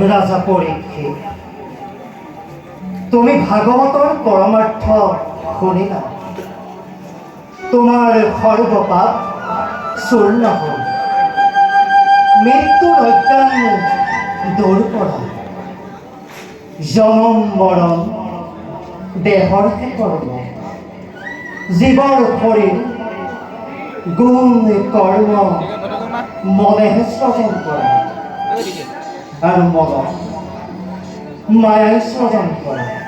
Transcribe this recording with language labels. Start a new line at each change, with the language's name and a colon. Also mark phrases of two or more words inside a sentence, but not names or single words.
Assamese: রাজা পরীক্ষিত, তুমি ভাগবতর পরমার্থ শুনিলা, তোমার সর্বপাপ চূর্ণ হল, মৃত্যুর অজ্ঞান দূর কৰা, জনম মৰণ দেহৰহে কৰ্ম, জীৱৰ শৰীৰ গুণ কৰ্ম মনেহে সৃজন কৰা, আৰু মনক মায়াই সৃজন কৰা।